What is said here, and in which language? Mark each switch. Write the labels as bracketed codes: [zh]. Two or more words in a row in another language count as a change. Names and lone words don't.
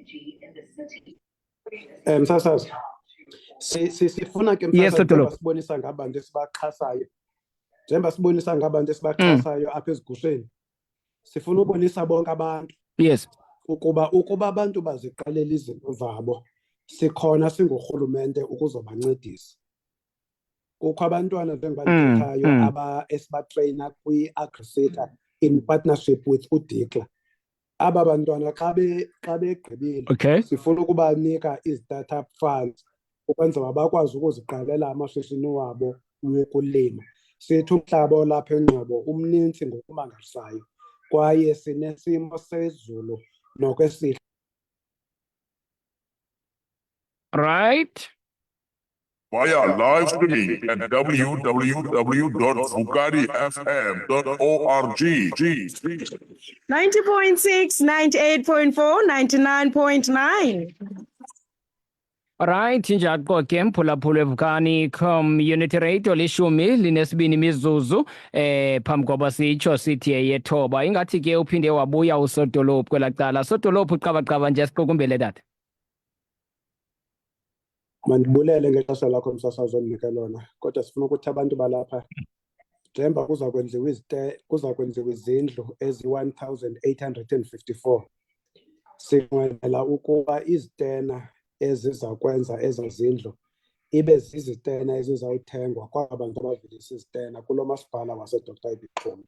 [xh] Msasazi, sifuna ke msasazi njengoba sibonisa ngabantu esibaxhasayo, apha ezigusheni, sifuna ubonisa bonke abantu Yes. ukuba abantu baziqalela izinto zabo, sikhona singurhulumente ukuzobancedisa. Kukho abantwana njengobandithethayo esibatreyina kwi-AgriSeta [en] in partnership with [xh] uDiCLR. Aba bantwana xa begqibile, sifuna ukubanika izi- [en] startup funds [xh] ukwenzela bakwazi ukuziqalela amashishini wabo wokulima. Sithi umhlaba olapha eNgcobo umninzi ngokumangalisayo kwaye sinesimo sezulu nokwesihle. Right. [en] Via live streaming at www.vukarifm.org. 90.6, 98.4, 99.9. Right, [xh] njako ke mphulaphula eVukani Community Radio lishumi linesibini imizuzu phambi koba sitsho sithi eyethoba. Ingathi ke uphinde wabuya uSodolophu kwela cala. Sodolophu qabaqaba nje siqukumbele dade. Mandibulele ngexesha lakho msasazi ondinika lona, kodwa sifuna ukuthi abantu balapha njengoba kuza kwenziwa izindlu ezi-1854, sinqwenela ukuba izitena eziza kwenza ezo zindlu ibe zizitena ezizawuthengwa kwaba bantu abavelisa izitena kulo masipala waseDr AB Xuma.